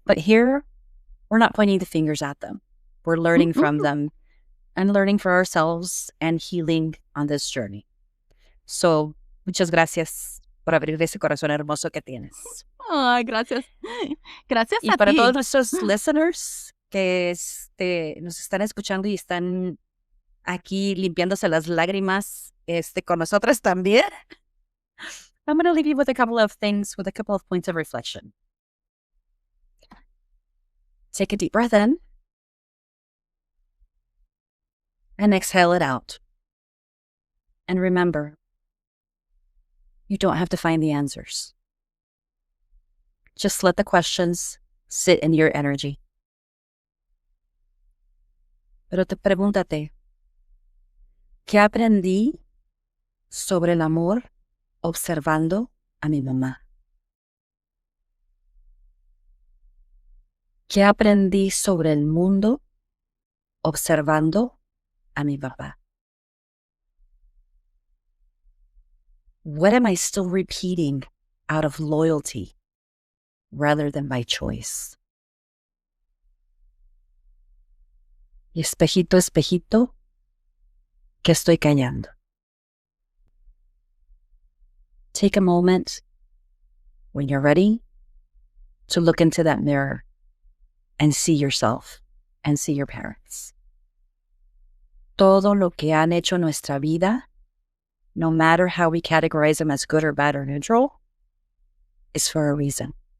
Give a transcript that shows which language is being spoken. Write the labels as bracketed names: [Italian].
[English] But here, we're not pointing the fingers at them. We're learning from them and learning for ourselves and healing on this journey. [Spanish] So, muchas gracias por abrir ese corazón hermoso que tienes. Ay, gracias. Gracias Y a para ti. todos nuestros listeners que nos están escuchando y están aquí limpiándose las lágrimas con nosotras también, [English] I'm going to leave you with a couple of things, with a couple of points of reflection. Take a deep breath in and exhale it out. And remember, you don't have to find the answers. Just let the questions sit in your energy. [Spanish] Pero pregúntate, ¿qué aprendí sobre el amor observando a mi mamá? ¿Qué aprendí sobre el mundo observando a mi papá? [English] What am I still repeating out of loyalty rather than by choice? [Spanish] Y espejito, espejito, ¿qué estoy callando? [English] Take a moment when you're ready to look into that mirror and see yourself and see your parents. [Spanish] Todo lo que han hecho nuestra vida, [English] no matter how we categorize them as good or bad or neutral, is for a reason.